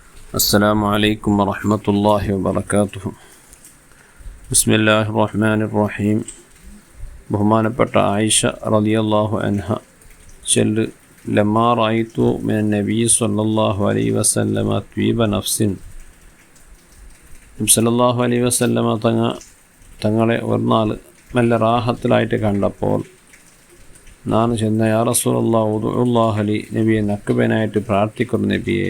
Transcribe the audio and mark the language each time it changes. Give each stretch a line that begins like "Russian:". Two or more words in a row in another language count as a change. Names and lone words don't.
Arabic: السلام عليكم ورحمة الله وبركاته. بسم الله الرحمن الرحيم. ബഹുമാനപ്പെട്ട ആയിഷ رضي الله عنها ചൊല്ല് لما رأيت من النبي صلى الله عليه وسلم طيب نفس.
Malayalam: നബി
Arabic: صلى الله عليه وسلم
Malayalam: തങ്ങളെ ഒരു നാൾ നല്ല റാഹത്തിലായിട്ട് കണ്ടപ്പോൾ ഞാൻ ചെന്ന
Arabic: يا رسول الله ادع الله لي,
Malayalam: നബിയെ നക്കുബനായിട്ട് പ്രാർത്ഥിക്കുന്നു നബിയെ.